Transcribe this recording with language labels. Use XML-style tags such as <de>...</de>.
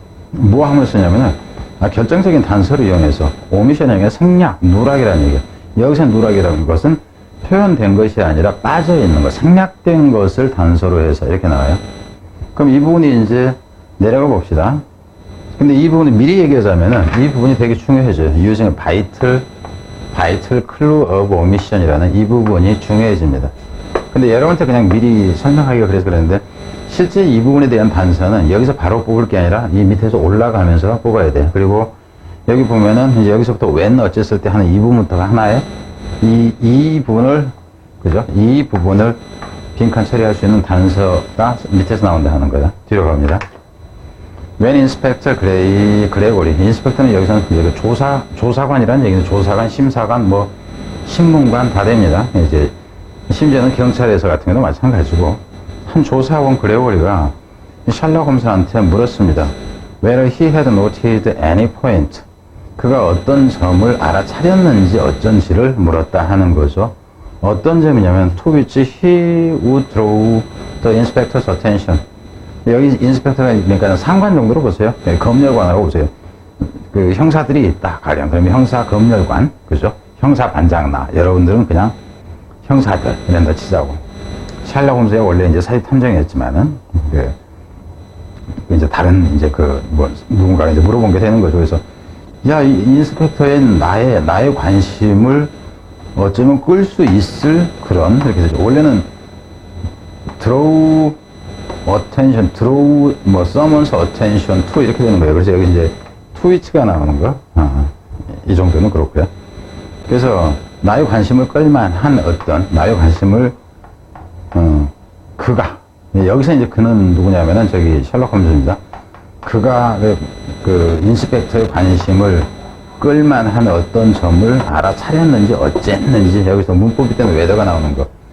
<ko>뭐 하면 쓰냐면은 결정적인 단서를 이용해서 omission이 아니라 생략, 누락이라는 얘기예요. 여기서 누락이라는 것은 표현된 것이 아니라 빠져있는 것, 생략된 것을 단서로 해서 이렇게 나와요. 그럼 이 부분이 이제 내려가 봅시다. 근데 이 부분을 미리 얘기하자면은 이 부분이 되게 중요해져요.</ko> <en>using a vital clue of omission이라는</en> <ko>이 부분이 중요해집니다. 근데 여러분한테 그냥 미리 설명하기가 그래서 그랬는데 실제 이 부분에 대한 단서는 여기서 바로 뽑을 게 아니라 이 밑에서 올라가면서 뽑아야 돼요. 그리고 여기 보면은 이제 여기서부터 when 어쨌을 때 하는 이 부분부터가 하나의 이 부분을, 그죠? 이 부분을 빈칸 처리할 수 있는 단서가 밑에서 나온다 하는 거예요. 뒤로 갑니다.</ko> <en>When Inspector Gregory.</en> <ko>인스펙터는 여기서는 조사관이라는 얘기는 조사관, 심사관, 뭐, 신문관 다 됩니다. 이제, 심지어는 경찰에서 같은 경우도 마찬가지고, 한 조사원 그레고리가 셜록 홈즈한테 물었습니다.</ko> <en>Whether he had noted any point.</en> <ko>그가 어떤 점을 알아차렸는지 어쩐지를 물었다 하는 거죠. 어떤 점이냐면,</ko> <en>to which he would draw the inspector's attention.</en> <ko>여기 인스펙터가 그러니까 상관 정도로 보세요. 검열관으로 보세요. 그 형사들이 있다 가령 그러면 형사 검열관 그죠? 형사 반장나 여러분들은 그냥 형사들 이런다 치자고. 셜록 홈즈가 원래 이제 사회 탐정이었지만은 이제 다른 이제 누군가가 이제 물어본 게 되는 거죠. 그래서 야, 이 인스펙터의 나의 관심을 어쩌면 끌 수 있을 그런 이렇게 되죠.</ko> <en>원래는 draw attention, draw, summons attention to</en> <ko>이렇게 되는 거예요. 그래서 여기 이제 to which가 나오는 거. 이 정도는 그렇고요. 그래서 나의 관심을 끌만한 나의 관심을, 그가. 여기서 이제 그는 누구냐면은 저기 셜록 홈즈입니다. 그가 그 인스펙터의 관심을 끌만한 어떤 점을 알아차렸는지 어쨌는지 여기서 문법이 때문에 웨더가 나오는 거.</ko>